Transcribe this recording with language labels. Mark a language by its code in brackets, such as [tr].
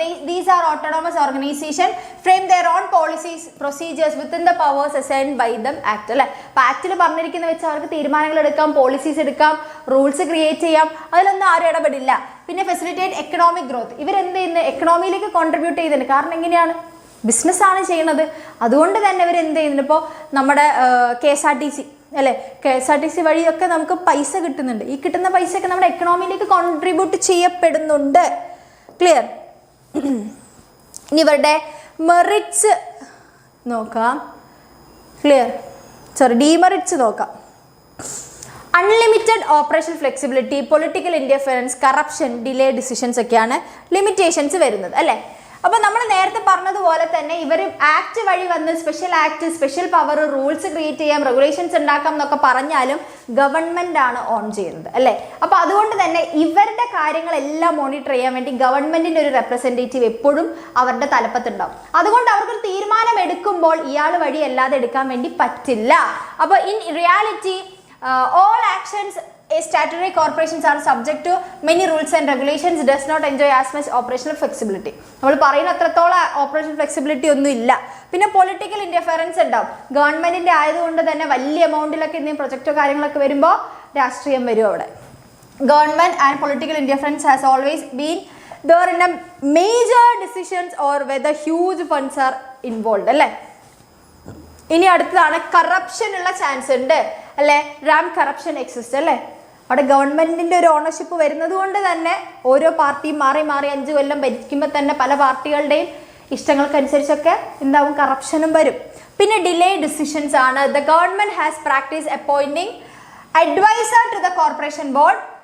[en] These are autonomous organization frame their own policies, procedures within the powers assigned by them act അല്ലെ. [ml] അപ്പോൾ ആക്ടിൽ പറഞ്ഞിരിക്കുന്ന വെച്ച് അവർക്ക് തീരുമാനങ്ങൾ എടുക്കാം, പോളിസീസ് എടുക്കാം, റൂൾസ് ക്രിയേറ്റ് ചെയ്യാം, അതിലൊന്നും ആരും ഇടപെടില്ല. പിന്നെ ഫെസിലിറ്റേറ്റ് എക്കണോമിക് ഗ്രോത്ത്. ഇവരെന്ത് ചെയ്യുന്നത്, എക്കണോമിയിലേക്ക് കോൺട്രിബ്യൂട്ട് ചെയ്യുന്നുണ്ട്. കാരണം എങ്ങനെയാണ്, ബിസിനസ്സാണ് ചെയ്യുന്നത്. അതുകൊണ്ട് തന്നെ ഇവരെന്ത് ചെയ്യുന്നുണ്ട്, ഇപ്പോൾ നമ്മുടെ KSRTC അല്ലേ, KSRTC വഴിയൊക്കെ നമുക്ക് പൈസ കിട്ടുന്നുണ്ട്. ഈ കിട്ടുന്ന പൈസയൊക്കെ നമ്മുടെ എക്കണോമിയിലേക്ക് കോൺട്രിബ്യൂട്ട് ചെയ്യപ്പെടുന്നുണ്ട്. ക്ലിയർ? ഇനി ഇവരുടെ മെറിറ്റ്സ് നോക്കാം. ക്ലിയർ? ഡീമെറിറ്റ്സ് നോക്കാം. Unlimited operation flexibility, political ഇൻറ്റർഫിയറൻസ്, corruption, delay decisions ഒക്കെയാണ് ലിമിറ്റേഷൻസ് വരുന്നത് അല്ലേ. അപ്പോൾ നമ്മൾ നേരത്തെ പറഞ്ഞതുപോലെ തന്നെ ഇവർ ആക്ട് വഴി വന്ന് special act, special power, rules create ചെയ്യാം, റെഗുലേഷൻസ് ഉണ്ടാക്കാം എന്നൊക്കെ പറഞ്ഞാലും ഗവൺമെന്റ് ആണ് ഓൺ ചെയ്യുന്നത് അല്ലേ. അപ്പോൾ അതുകൊണ്ട് തന്നെ ഇവരുടെ കാര്യങ്ങളെല്ലാം മോണിറ്റർ ചെയ്യാൻ വേണ്ടി ഗവൺമെന്റിന്റെ ഒരു റെപ്രസെന്റേറ്റീവ് എപ്പോഴും അവരുടെ തലപ്പത്തുണ്ടാവും. അതുകൊണ്ട് അവർക്കൊരു തീരുമാനം എടുക്കുമ്പോൾ ഇയാൾ വഴി അല്ലാതെ എടുക്കാൻ വേണ്ടി പറ്റില്ല. [en] അപ്പോൾ in reality all actions statutory corporations are subject to many rules and regulations, does not enjoy as much operational flexibility. [ml] നമ്മൾ പറയുന്ന അത്രത്തോളം ഓപ്പറേഷൻ ഫ്ലെക്സിബിലിറ്റി ഒന്നും ഇല്ല. പിന്നെ പൊളിറ്റിക്കൽ ഇന്റർഫിയറൻസ് ഉണ്ടാവും. ഗവൺമെന്റിന്റെ ആയതുകൊണ്ട് തന്നെ വലിയ എമൗണ്ടിലൊക്കെ എന്തെങ്കിലും പ്രൊജക്റ്റോ കാര്യങ്ങളൊക്കെ വരുമ്പോൾ രാഷ്ട്രീയം വരും അവിടെ. [en] Government and political interference has always been there in a major decisions or whether huge funds are involved അല്ലേ. [ml] ഇനി അടുത്തതാണ് കറപ്ഷൻ ഉള്ള ചാൻസ് ഉണ്ട് അല്ലെ. റാം കറപ്ഷൻ എക്സിസ്റ്റ് അല്ലേ. അവിടെ ഗവൺമെന്റിന്റെ ഒരു ഓണർഷിപ്പ് വരുന്നത് കൊണ്ട് തന്നെ ഓരോ പാർട്ടിയും മാറി മാറി 5 കൊല്ലം ഭരിക്കുമ്പോൾ തന്നെ പല പാർട്ടികളുടെയും ഇഷ്ടങ്ങൾക്കനുസരിച്ചൊക്കെ എന്താവും, കറപ്ഷനും വരും. പിന്നെ ഡിലേ ഡിസിഷൻസ് ആണ്. [en] The government has practice appointing adviser to the corporation board.